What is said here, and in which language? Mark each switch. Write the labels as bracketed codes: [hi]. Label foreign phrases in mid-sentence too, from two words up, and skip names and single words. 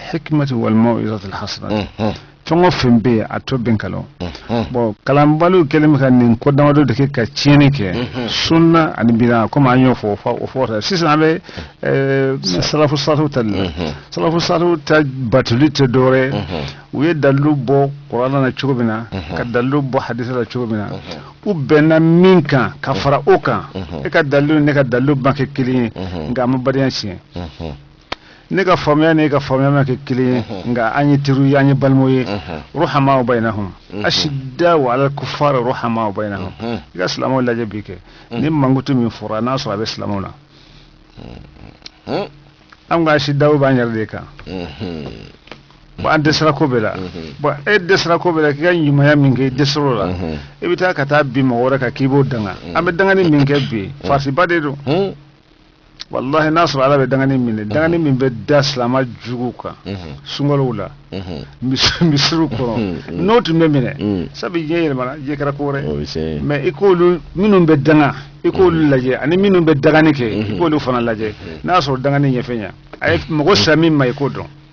[ar] الحكمة والموعظة الحسنة [bm] fɛn o fɛn bɛ yen a to bɛn kalon bon kalanbaliw kɛlen bɛ ka nin ko damadɔ de kɛ ka tiɲɛni kɛ sunna ani bida komi an y'o fɔ o fɔ sisan an bɛ [ar] سلف صالح [bm] ta de la [ar] سلف صالح [bm] ta batuli tɛ dɔwɛrɛ u ye dalilu bɔ kuranna na cogo min na ka dalilu bɔ hadisa la cogo min na u bɛnna min kan ka fara o kan e ka dalilu ne ka dalilu ban kɛ kelen ye nka a ma badenya tiɲɛ ne ka faamuya ne ka faamuya ma kɛ kelen ye nka an ye teriw ye an ye balimaw ye [ar] رحماء بينهم أشداء على الكفار رحماء بينهم [bm] i ka silamɛw lajɛ bi kɛ ni mankutu min fɔra n'a sɔrɔ a bɛ silamɛw la an ka ashiddaw b'an yɛrɛ de kan bon an dɛsɛra ko bɛɛ la bon e dɛsɛra ko bɛɛ la k'i ka ɲumanya min kɛ i dɛsɛr'o la i bɛ taa ka taa bin mɔgɔ wɛrɛ kan k'i b'o danga an bɛ dangani min kɛ bi farisiba de don wallahi n'a sɔrɔ ala bɛ dangani minɛ dangani min bɛ da silama jugu kan sunkalow la misiriw kɔrɔ n'o tun bɛ minɛ sabu diɲɛ yɛlɛmana diɲɛ kɛra ko wɛrɛ mais i k'olu minnu bɛ danga i k'olu lajɛ ani minnu bɛ dangani kɛ i k'olu fana lajɛ n'a sɔrɔ dangani ɲɛfɛ ɲa a ye mɔgɔ sira min ma i k'o dɔn